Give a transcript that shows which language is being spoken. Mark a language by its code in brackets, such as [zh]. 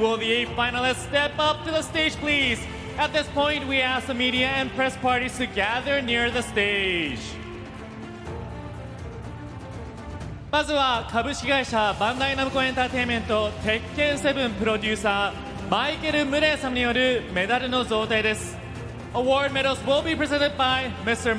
[en] Will the 8 finalists step up to the stage, please? At this point, we ask the media and press parties to gather near the stage. [ja] まずは株式会社バンダイナムコエンターテインメント鉄拳7プロデューサーマイケル・ムレイ様によるメダルの贈呈です。 [en] Award medals will be presented by Mr.